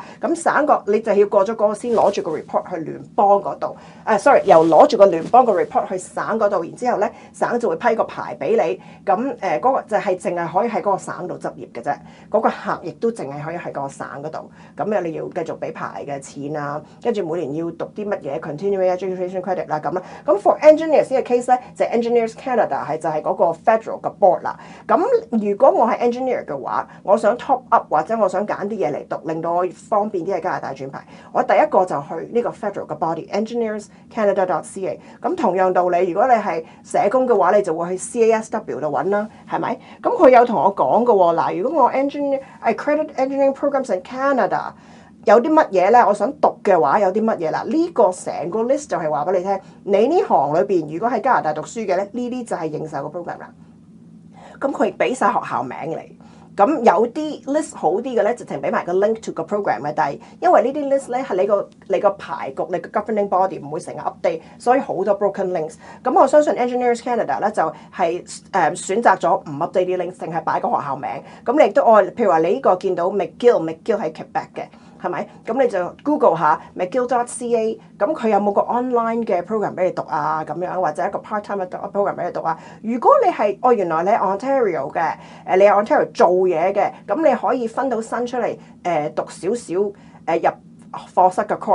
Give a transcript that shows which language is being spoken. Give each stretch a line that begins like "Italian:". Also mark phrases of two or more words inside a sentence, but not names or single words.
Cantonese: 咁省個你就要過咗嗰個先攞住個 report 去聯邦嗰度。sorry， 由攞住個聯邦個 report 去省嗰度，然之後咧省就會批個牌俾你。咁嗰個就係淨係可以喺嗰個省度執業嘅啫。嗰個客亦都淨係可以喺個省嗰度。咁你要繼續俾牌嘅錢啊，跟住每年要讀啲乜嘢
English: continuing education credit
Cantonese: 啦咁啦。咁
English: for engineers
Cantonese: 呢個 case 咧，就係 Engineers Canada 就係嗰個 federal 嘅 board 啦。咁如果我係 engineer 嘅話，我想
English: top up
Cantonese: 或者我想揀啲嘢嚟讀，令到我方便啲喺加拿大轉牌，我第一個就去呢個 federal 嘅 body engineerscanada.ca。咁同樣道理，如果你係社工嘅話，你就會去 CASW 度揾啦，係咪？咁佢有同我講嘅喎，嗱，如果我
English: accredited engineering programs in Canada。
Cantonese: 有啲乜嘢咧？我想讀嘅話有啲乜嘢啦？呢個成個 list 就係話俾你聽，你呢行裏邊如果喺加拿大讀書嘅咧，呢啲就係認受嘅 program 啦。咁佢俾晒學校名嚟， 咁有啲 list 好啲嘅咧，直情俾埋個
English: link to
Cantonese: 個 program 嘅，但係因為呢啲 list 咧係你個牌局、你個
English: governing body
Cantonese: 唔會成日 update，所以好多
English: broken links。
Cantonese: 咁我相信 Engineers Canada 咧就係選擇咗唔 update 啲 links，淨係擺個學校名。咁你亦都譬如話你呢個見到 McGill 喺 Quebec 嘅。係咪？咁你就 Google 下 McGill.ca， 咁佢有冇個 online 嘅 program 俾你讀啊？咁樣或者一個 part-time 嘅 program 俾你讀啊？如果你係原來你係 Ontario 嘅，你係 Ontario 做嘢嘅，咁你可以分到身出嚟讀少少入課室嘅 course。